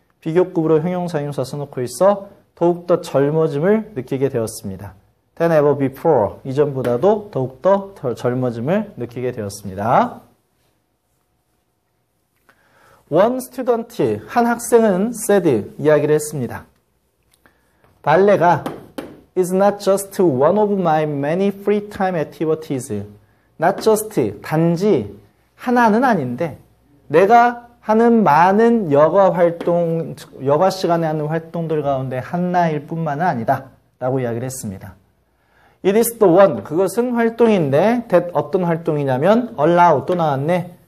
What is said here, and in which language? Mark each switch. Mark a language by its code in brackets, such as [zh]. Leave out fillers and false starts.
[ko] 비교급으로 형용사, 형용사 써놓고 있어. 더욱더 젊어짐을 느끼게 되었습니다. [en] than ever before, [ko] 이전보다도 더욱더 젊어짐을 느끼게 되었습니다. [en] One student, [ko] 한 학생은 said, 이야기를 했습니다. 발레가 [en] is not just one of my many free time activities. not just, [ko] 단지 하나는 아닌데, 내가 하는 많은 여가 활동, 여가 시간에 하는 활동들 가운데 하나일 뿐만은 아니다 라고 이야기를 했습니다. [en] It is the one, [ko] 그것은 활동인데, [en] that [ko] 어떤 활동이냐면 [en] allow, [ko] 또 나왔네.